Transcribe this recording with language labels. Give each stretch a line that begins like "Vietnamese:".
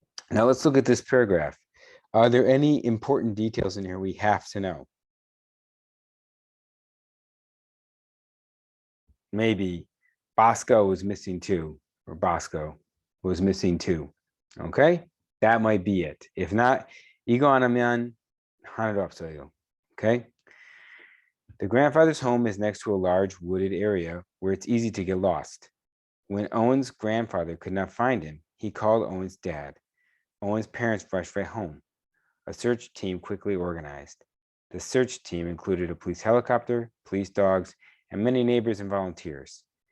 English: Now let's look at this paragraph. Are there any important details in here we have to know? Maybe Bosco was missing too, or Bosco was missing too. Okay, that might be it. If not,
Korean: 이거 아니면 하나도 없어요.
English: Okay. The grandfather's home is next to a large wooded area where it's easy to get lost. When Owen's grandfather could not find him, he called Owen's dad. Owen's parents rushed right home. A search team quickly organized. The search team included a police helicopter, police dogs, and many neighbors and volunteers.